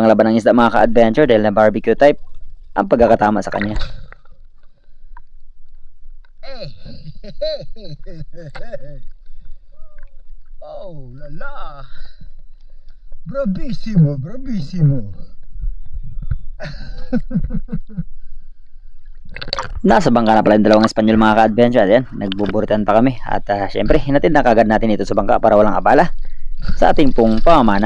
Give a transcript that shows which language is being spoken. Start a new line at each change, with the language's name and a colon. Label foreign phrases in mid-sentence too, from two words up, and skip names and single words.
Filipino: ng isda mga ka-adventure dahil na barbecue type ang pagkakatama sa kanya.
English: Hey! Oh, la la!
Italian: Bravissimo, bravissimo!
Filipino: Nasa bangka na pala yung dalawang Espanyol mga ka-adventure at yan, nagbuburitan pa kami at syempre hinatid na kagad natin ito sa bangka para walang abala sa ating pong pamamana.